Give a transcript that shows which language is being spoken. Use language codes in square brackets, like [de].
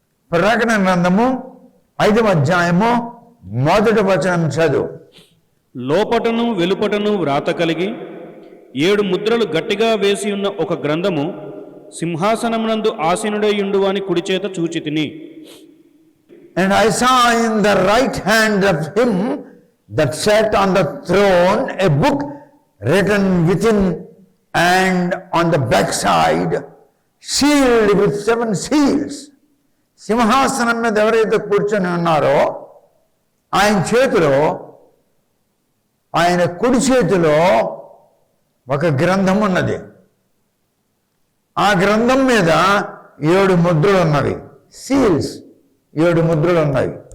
[te] ప్రకటన గ్రంథము 5వ అధ్యాయము మొదటి వచనం చదువు. లోపటను వెలుపటను వ్రాత కలిగి 7 ముద్రలు గట్టిగా వేసి ఉన్న ఒక గ్రంథము సింహాసనమునందు ఆసీనుడై యుండువాని కుడి చేత చూచితిని. [en] And I saw in the right hand of him that sat on the throne a book written within and on the backside, sealed with 7 seals. [te] సింహాసనం మీద ఎవరైతే కూర్చొని ఉన్నారో ఆయన చేతిలో, ఆయన కుడి చేతిలో ఒక గ్రంథం ఉన్నది. ఆ గ్రంథం మీద 7 ముద్రలు ఉన్నవి. సీల్స్, 7 ముద్రలు ఉన్నాయి.